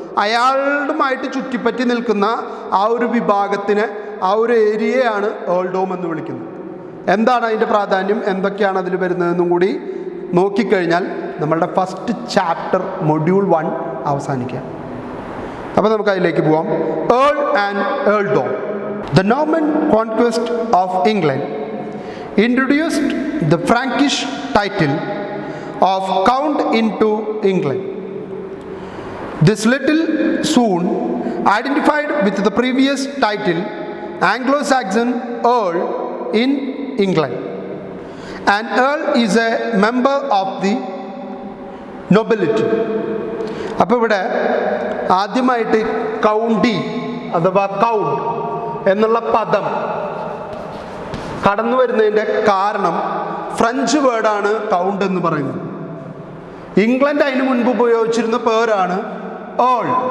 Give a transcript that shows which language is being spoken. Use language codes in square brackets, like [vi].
[ml] അയാളുമായിട്ട് ചുറ്റിപ്പറ്റി നിൽക്കുന്ന ആ ഒരു വിഭാഗത്തിന്, ആ ഒരു ഏരിയയാണ് ഏൾഡോം എന്ന് വിളിക്കുന്നത്. എന്താണ് അതിൻ്റെ പ്രാധാന്യം, എന്തൊക്കെയാണ് അതിൽ വരുന്നതെന്നും കൂടി നോക്കിക്കഴിഞ്ഞാൽ നമ്മളുടെ ഫസ്റ്റ് ചാപ്റ്റർ മൊഡ്യൂൾ 1 അവസാനിക്കുക. അപ്പോൾ നമുക്ക് അതിലേക്ക് പോവാം. [en] Earl and earldom. The Norman conquest of England introduced the Frankish title of Count into England. This little soon identified with the previous title Anglo-Saxon Earl in England. An Earl is a member of the nobility. [ml] അപ്പോൾ ഇവിടെ ആദ്യമായിട്ട് county അഥവാ count എന്നുള്ള പദം കടന്നു വരുന്നതിൻ്റെ കാരണം French വേർഡാണ് കൗണ്ട് എന്ന് പറയുന്നത്. ഇംഗ്ലണ്ട് അതിന് മുൻപ് ഉപയോഗിച്ചിരുന്ന പേരാണ് ഏൾ.